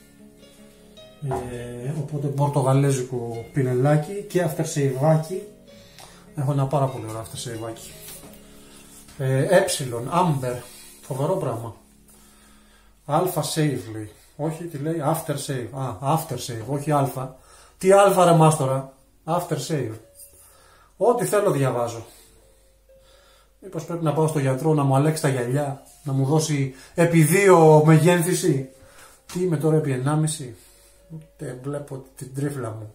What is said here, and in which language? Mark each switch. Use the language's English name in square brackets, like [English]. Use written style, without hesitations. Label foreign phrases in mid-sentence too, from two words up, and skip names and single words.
[Greek] Οπότε πορτογαλέζικο πινελάκι και aftersaveάκι. Έχω ένα πάρα πολύ ωραίο aftersaveάκι. Amber, φοβερό πράγμα. Alpha save λέει. Όχι, τι λέει, after save. After save, όχι alpha. Τι alpha ρε μάστορα. After save. Ό,τι θέλω διαβάζω. Μήπως πρέπει να πάω στο γιατρό να μου αλλάξει τα γυαλιά, να μου δώσει επί 2 μεγένθηση. Τι είμαι τώρα, επί 1,5. Ούτε βλέπω την τρίφλα μου.